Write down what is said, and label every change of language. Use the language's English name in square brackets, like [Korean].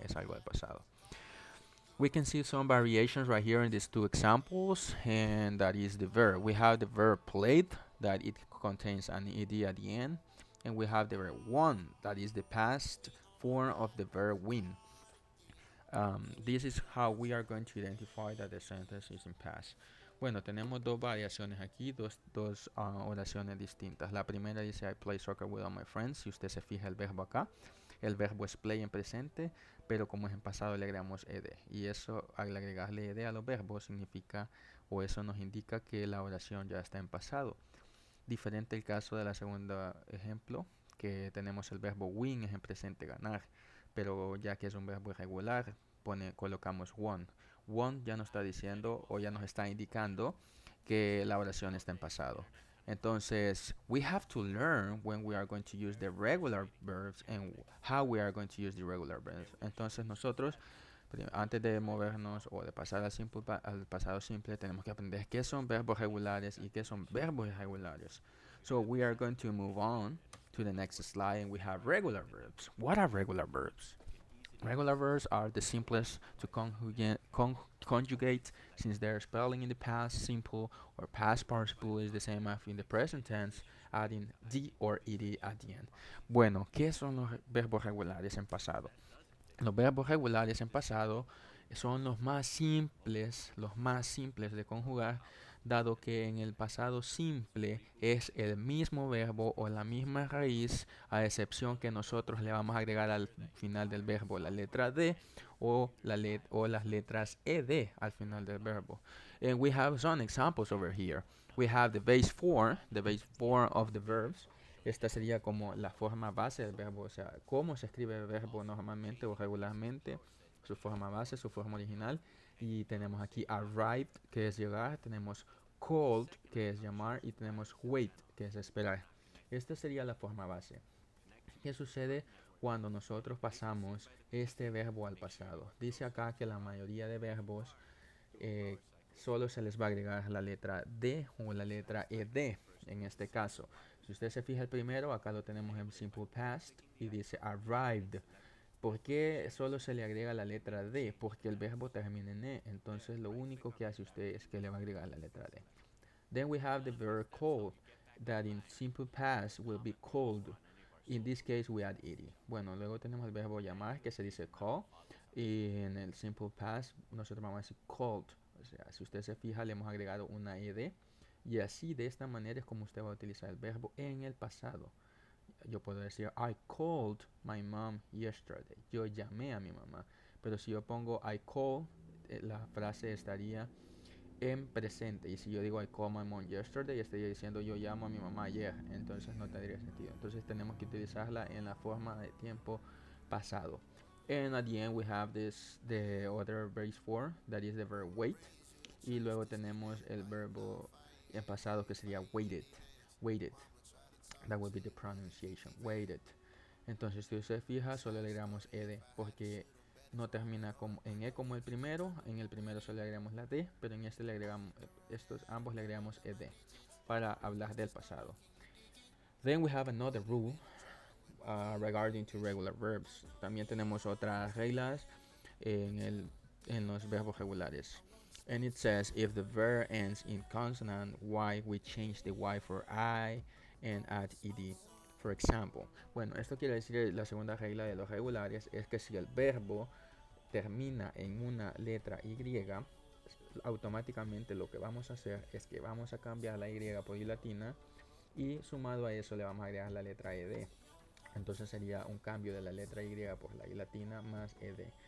[Spanish] Es algo del pasado. [English] We can see some variations right here in these two examples, and that is the verb. We have the verb played, that it contains an ed at the end, and we have the verb won, that is the past form of the verb win. This is how we are going to identify that the sentence is in past. [Spanish] Bueno, tenemos dos variaciones aquí, dos oraciones distintas. La primera dice [English] I play soccer with all my friends. [Spanish] Si usted se fija el verbo acá, el verbo es play en presente, pero como es en pasado le agregamos ed. Y eso, al agregarle ed a los verbos, significa, o eso nos indica que la oración ya está en pasado. Diferente el caso de la segunda ejemplo, que tenemos el verbo win, es en presente ganar, pero ya que es un verbo irregular, colocamos won. Won ya nos está diciendo o ya nos está indicando que la oración está en pasado. Entonces, [English] we have to learn when we are going to use the regular verbs and how we are going to use the regular verbs. [Spanish] Entonces, nosotros, antes de movernos o de pasar al pasado simple, tenemos que aprender qué son verbos regulares y qué son verbos irregulares. [English] So, we are going to move on to the next slide, and we have regular verbs. What are regular verbs? Regular verbs are the simplest to conjugate since their spelling in the past simple or past participle is the same as in the present tense, adding d or ed at the end. [Spanish] Bueno, ¿qué son los verbos regulares en pasado? Los verbos regulares en pasado son los más simples de conjugar, dado que en el pasado simple es el mismo verbo o la misma raíz, a excepción que nosotros le vamos a agregar al final del verbo la letra D o las letras ED al final del verbo. [English] And we have some examples over here. We have the base form of the verbs. [Spanish] Esta sería como la forma base del verbo, o sea, cómo se escribe el verbo normalmente o regularmente, su forma base, su forma original. Y tenemos aquí arrived, que es llegar, tenemos called, que es llamar, y tenemos wait, que es esperar. Esta sería la forma base. ¿Qué sucede cuando nosotros pasamos este verbo al pasado? Dice acá que la mayoría de verbos solo se les va a agregar la letra D o la letra ED en este caso. Si usted se fija el primero, acá lo tenemos en simple past y dice arrived. ¿Por qué solo se le agrega la letra D? Porque el verbo termina en E. Entonces lo único que hace usted es que le va a agregar la letra D. [English] Then we have the verb called, that in simple past will be called. In this case we add ed. [Spanish] Bueno, luego tenemos el verbo llamar, que se dice call. Y en el simple past nosotros vamos a decir called. O sea, si usted se fija, le hemos agregado una ed. Y así, de esta manera, es como usted va a utilizar el verbo en el pasado. Yo puedo decir, [English] I called my mom yesterday. [Spanish] Yo llamé a mi mamá. Pero si yo pongo [English] I call, [Spanish] la frase estaría en presente. Y si yo digo [English] I called my mom yesterday, [Spanish] estaría diciendo yo llamo a mi mamá ayer. Entonces no tendría sentido. Entonces tenemos que utilizarla en la forma de tiempo pasado. [English] And at the end we have the other base form, that is the verb wait. [Spanish] Y luego tenemos el verbo en pasado que sería waited. [English] That would be the pronunciation, waited. [Spanish] Entonces si usted fija, solo le agregamos ed porque no termina en e como el primero. En el primero solo le agregamos la d, pero en este le agregamos, ambos le agregamos ed para hablar del pasado. [English] Then we have another rule regarding to regular verbs. [Spanish] También tenemos otras reglas en los verbos regulares. [English] And it says if the verb ends in consonant y, we change the y for I and add ed. For example, [Spanish] bueno, esto quiere decir, la segunda regla de los regulares es que si el verbo termina en una letra y, automáticamente lo que vamos a hacer es que vamos a cambiar la y por y latina, y sumado a eso le vamos a agregar la letra ed. Entonces sería un cambio de la letra y por la y latina más ed.